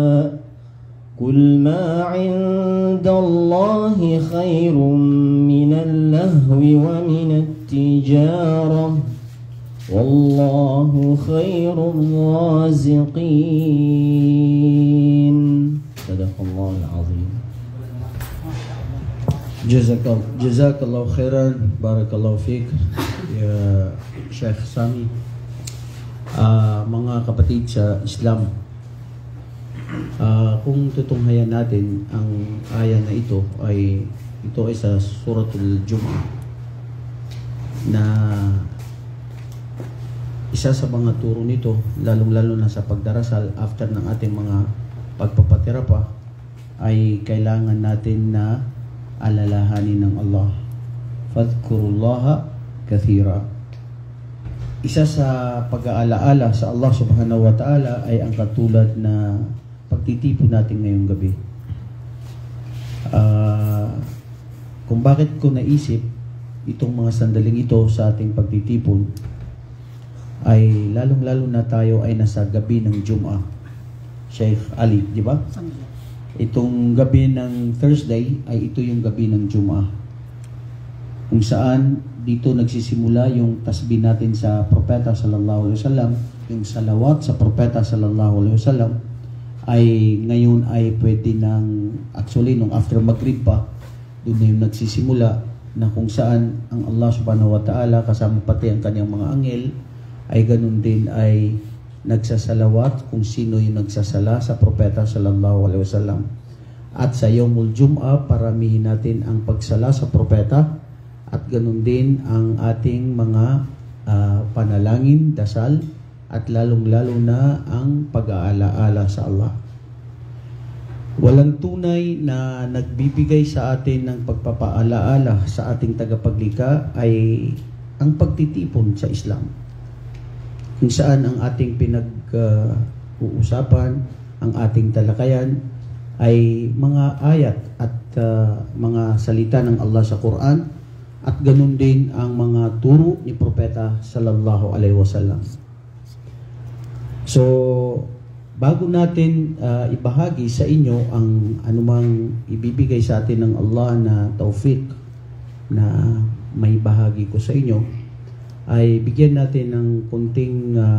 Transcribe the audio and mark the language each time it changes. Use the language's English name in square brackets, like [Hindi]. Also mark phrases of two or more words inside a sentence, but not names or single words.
[Arabic] قل ما عند الله خير من اللهو ومن التجارة والله خير الرازقين صدق الله العظيم. جزاك الله خيرا بارك الله فيك يا شيخ Sami. [Filipino] Mga kapatid sa Islam, kung tutunghayan natin ang aya na ito ay sa Suratul Jumu'ah na isa sa mga turo nito, lalong-lalo na sa pagdarasal after ng ating mga pagpapatira pa, ay kailangan natin na alalahanin ng Allah. [Arabic] فاذكروا الله كثيرا. [Filipino] Isa sa pag-aalaala sa Allah [Arabic] سبحانه وتعالى [Filipino] ay ang katulad na pagtitipon natin ngayong gabi. Kung bakit ko naisip itong mga sandaling ito sa ating pagtitipon, ay lalong-lalo na tayo ay nasa gabi ng Jum'ah. Sheikh Ali, di ba? Itong gabi ng Thursday ay ito yung gabi ng Jum'ah. Kung saan dito nagsisimula yung tasbih natin sa Propeta [Arabic] صلى الله عليه وسلم, [Filipino] yung salawat sa Propeta [Arabic] صلى الله عليه وسلم [Filipino] ay ngayon ay pwede nang, actually nung after Maghrib pa, doon na yung nagsisimula na kung saan ang Allah [Arabic] سبحانه وتعالى [Filipino] kasama pati ang kanyang mga anghel ay ganun din ay nagsasalawat kung sino yung nagsasala sa Propeta [Arabic] صلى الله عليه وسلم. [Filipino] At sa [Arabic] يوم الجمعة, [Filipino] paramihin natin ang pagsala sa Propeta at ganun din ang ating mga panalangin, dasal at lalong-lalo na ang pag-aalaala sa Allah. Walang tunay na nagbibigay sa atin ng pagpapaalaala sa ating tagapaglikha ay ang pagtitipon sa Islam. Kung saan ang ating pinag-uusapan ang ating talakayan ay mga ayat at mga salita ng Allah sa Quran at ganun din ang mga turo ni Propeta [Arabic] صلى الله عليه وسلم. [Filipino] So, bago natin ibahagi sa inyo ang anumang ibibigay sa atin ng Allah na taufik na may bahagi ko sa inyo, ay bigyan natin ng kunting